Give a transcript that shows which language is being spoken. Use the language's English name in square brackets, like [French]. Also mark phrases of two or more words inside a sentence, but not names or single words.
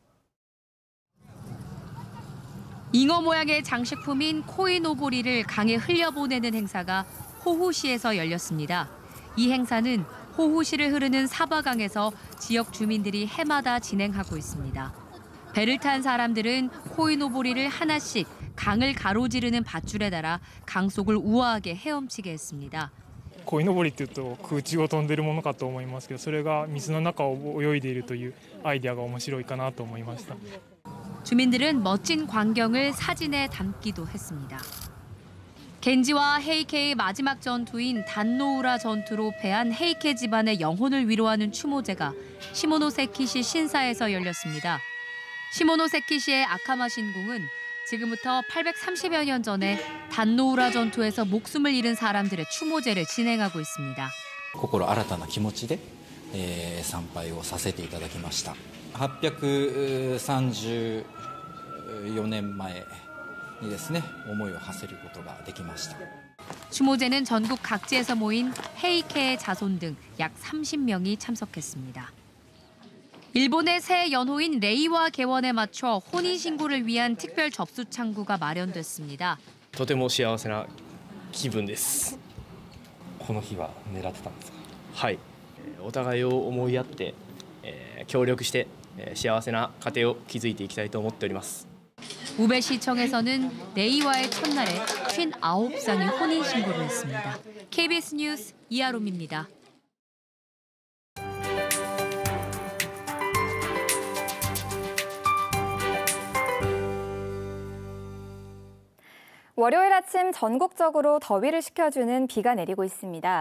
[Korean] 잉어 모양의 장식품인 코이노보리를 강에 흘려보내는 행사가 호후시에서 열렸습니다. 이 행사는 호후시를 흐르는 사바강에서 지역 주민들이 해마다 진행하고 있습니다. 배를 탄 사람들은 코이노보리를 하나씩 강을 가로지르는 밧줄에 달아 강 속을 우아하게 헤엄치게 했습니다. [Japanese] 鯉のぼりっていうと空中を飛んでいるものかと思いますけど、それが水の中を泳いでいるというアイデアが面白いかなと思いました。 [Korean] 주민들은 멋진 광경을 사진에 담기도 했습니다. 겐지와 헤이케의 마지막 전투인 단노우라 전투로 패한 헤이케 집안의 영혼을 위로하는 추모제가 시모노세키시 신사에서 열렸습니다. 시모노세키시의 아카마 신궁은 지금부터 830여 년 전에 단노우라 전투에서 목숨을 잃은 사람들의 추모제를 진행하고 있습니다. [Japanese] 心新たな気持ちで参拝をさせていただきました。834年前にですね、思いを馳せることができました。 [Korean] 추모제는 전국 각지에서 모인 헤이케의 자손 등 약 30명이 참석했습니다. 일본의 새 연호인 레이와 개원에 맞춰 혼인신고를 위한 특별 접수 창구가 마련됐습니다. [Japanese] とても幸せな気分です。この日は狙ってたんですか？はい。お互いを思いやって協力して幸せな家庭を築いていきたいと思っております。 [Korean] 우베시청에서는 레이와의 첫날에 59쌍이 혼인신고를 했습니다. KBS 뉴스 이하롬입니다. 월요일 아침 전국적으로 더위를 식혀주는 비가 내리고 있습니다.